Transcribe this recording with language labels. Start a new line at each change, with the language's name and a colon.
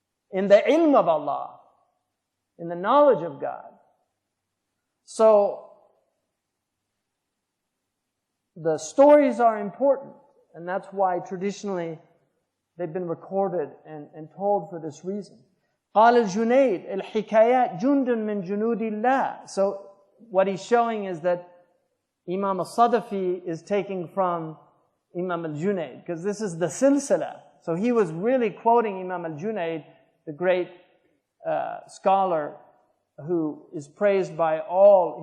English: In the ilm of Allah. In the knowledge of God. So, the stories are important, and that's why traditionally they've been recorded and told for this reason.
Arabic: قال الجنيد الحكايات جند من جنود الله.
English: So, what he's showing is that Imam al-Sadafi is taking from Imam al-Junayd, because this is the silsila. So he was really quoting Imam al-Junayd, the great scholar who is praised by all.